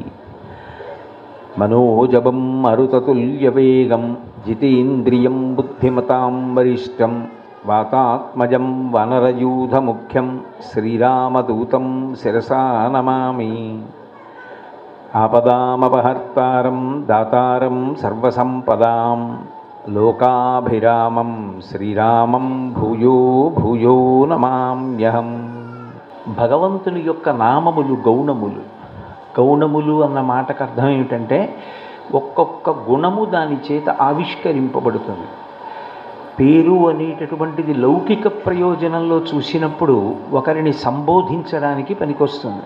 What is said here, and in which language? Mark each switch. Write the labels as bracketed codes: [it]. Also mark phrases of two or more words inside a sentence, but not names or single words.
[sa] मनोजवं मरुततुल्यवेगं जितेन्द्रियं बुद्धिमतां वरिष्ठं वातात्मजं वानरयूथमुख्यं श्रीरामदूतं शिरसा नमामि। आपदामपहर्तारं दातारं सर्वसंपदां लोकाभिरामं श्रीरामं भूयो भूयो नमाम्यहं। [te] భగవంతుని యొక్క నామములు గౌణములు. గౌణములు అన్న మాటకు అర్థం ఏమిటంటే ఒక్కొక్క గుణము దాని చేత ఆవిష్కరింపబడుతుంది. పేరు అనేటటువంటిది లౌకిక ప్రయోజనంలో చూసినప్పుడు ఒకరిని సంబోధించడానికి పనికొస్తుంది.